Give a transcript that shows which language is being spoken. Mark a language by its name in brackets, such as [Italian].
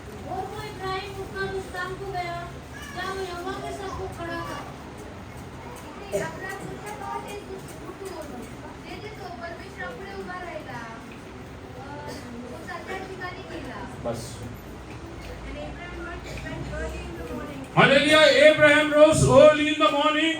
[Hindi] और वो इब्राहिम उठकर उस स्थान को गया जहाँ वो यहोवा के सम्मुख खड़ा था। [Marathi] इथे आपला पुढचा भाग आहे उठून जेथे तो परमेश्वरापुढे उभा राहिला तो त्या ठिकाणी गेला. [Hindi] बस [English] And Abraham went early in the morning hallelujah Abraham rose early in the morning